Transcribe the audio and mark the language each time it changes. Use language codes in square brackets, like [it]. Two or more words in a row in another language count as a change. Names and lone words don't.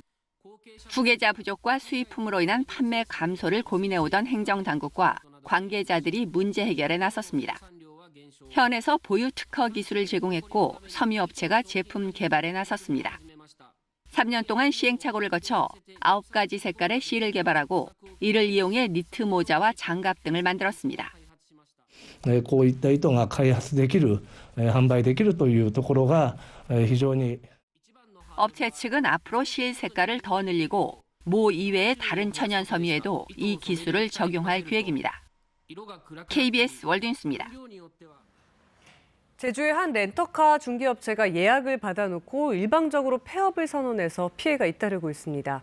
[ko] 후계자 부족과 수입품으로 인한 판매 감소를 고민해오던 행정당국과 관계자들이 문제 해결에 나섰습니다. 현에서 보유 특허 기술을 제공했고 섬유업체가 제품 개발에 나섰습니다. 3년 동안 시행착오를 거쳐 9가지 색깔의 실을 개발하고 이를 이용해 니트 모자와 장갑 등을 만들었습니다. [ja] こういった糸が開発できる、販売できるというところが非常に [ko] 업체 측은 앞으로 실 색깔을 더 늘리고 모 이외의 다른 천연 섬유에도 이 기술을 적용할 계획입니다. KBS 월드뉴스입니다. 제주의 한 렌터카 중개업체가 예약을 받아놓고 일방적으로 폐업을 선언해서 피해가 잇따르고 있습니다.